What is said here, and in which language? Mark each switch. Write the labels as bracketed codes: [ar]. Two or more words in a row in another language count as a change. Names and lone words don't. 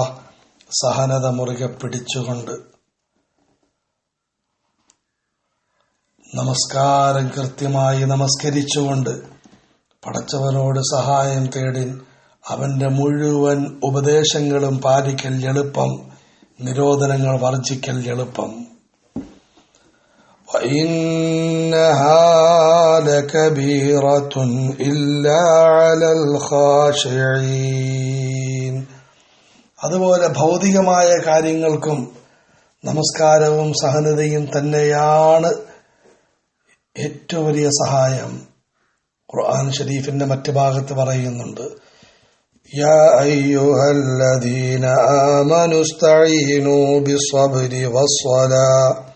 [ml] സഹനത മുറുകെ പിടിച്ചുകൊണ്ട് നമസ്കാരം കൃത്യമായി നമസ്കരിച്ചുകൊണ്ട് പടച്ചവനോട് സഹായം തേടി അവന്റെ മുഴുവൻ ഉപദേശങ്ങളും പാലിക്കൽ എളുപ്പം, നിരോധനങ്ങൾ വർജിക്കൽ എളുപ്പം. [ar] وَإِنَّهَا لَكَبِيرَةٌ إِلَّا عَلَى الْخَاشِعِينَ. [ml] അതുപോലെ ഭൗതികമായ കാര്യങ്ങൾക്കും നമസ്കാരവും സഹനതയും തന്നെയാണ് ഏറ്റവും വലിയ സഹായം. ഖുർആൻ ഷരീഫിന്റെ മറ്റു ഭാഗത്ത് പറയുന്നുണ്ട്, [ar] يا أيها الذين آمنوا استعينوا بالصبر والصلاة.